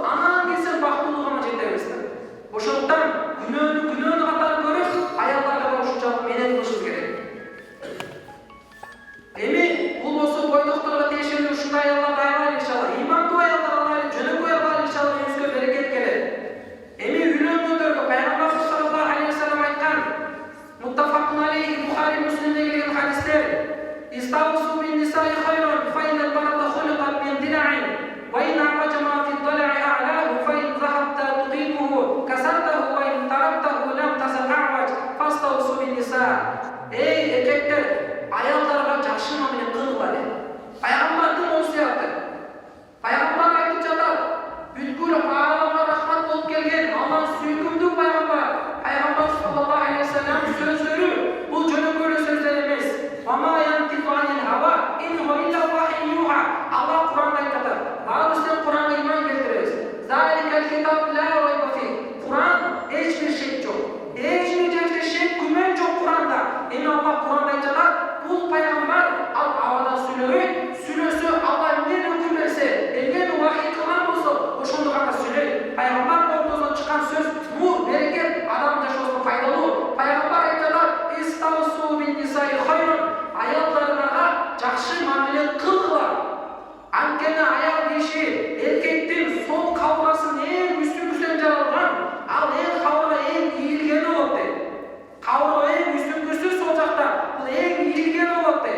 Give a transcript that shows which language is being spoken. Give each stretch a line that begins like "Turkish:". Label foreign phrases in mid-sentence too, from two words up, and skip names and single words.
Kyrgyz: Анан келсең бактылууга жетебиз. Ошондон күнөөнү катары көрүп, аялдарга да ушунчалык менен кылышыбыз керек. Эми бул болсо бойдокторго тиешелүү ушундай аялдар аялар иншалла. Ыймандуу аялдар алайлы, жөнөкөй аялар иншалла үйүбүзгө берекет келет. Эми үйлөнгөндөргө пайгамбар
Arabic: صلى الله عليه وسلم айткан, متفق عليه,
Kyrgyz: Бухари Муслимде келген хадистер:
Arabic: "استوصوا بالنساء خيرا فإن المرأة خلقت من ضلع وإن أعوج ما في الضلع أعلاه, فإن ذهبت تقيمه كسرته وإن تركته لم يزل أعوج فاستوصوا بالنساء."
Kyrgyz: Эй эркектер, аялдарга жакшы мамиле кылгыла деп. Пайгамбардын осуяты. Пайгамбар айтып жатат, бүткүл ааламга рахмат болуп келген Аллах сүйкүмдүү пайгамбар. Пайгамбар
Arabic: صلى الله عليه وسلم
Kyrgyz: сөздөрү бул жөнөкөй сөздөр эмес.
Arabic: وما ينطق عن الهوى إن هو إلا وحي يوحى.
Kyrgyz: Аллах Куранда айтып жатат. Баарыбыз Куранга ыйман келтиребиз.
Arabic: ذلك الكتاب لا ريب فيه.
Kyrgyz: Куран эч бир шек жок. Эч бир жерде шек күмөн жок Куранда. Эми Аллах Куранда айтып жатат, бул пайгамбар ал абадан сүйлөбөйт. Сүйлөсө Алла эмне өкүм берсе, эмне вахи кылган болсо, ошондо гана сүйлөйт. Пайгамбар ортосунан чыккан сөз нур, берекет, адам жашоосуна пайдалуу. Пайгамбар айтып жатат,
Arabic: "استوصوا بالنساء خيرا."
Kyrgyz: Аялдарга жакшы мамиле кылгыла. Анткени аял киши эркектин сол кабыргасын эң үстүнгүсүнөн жаралган, ал эң кабырга эң ийилгени болот дейт. Кабырга эң үстүнгүсү сол жакта, бул эң ийилгени болот дейт.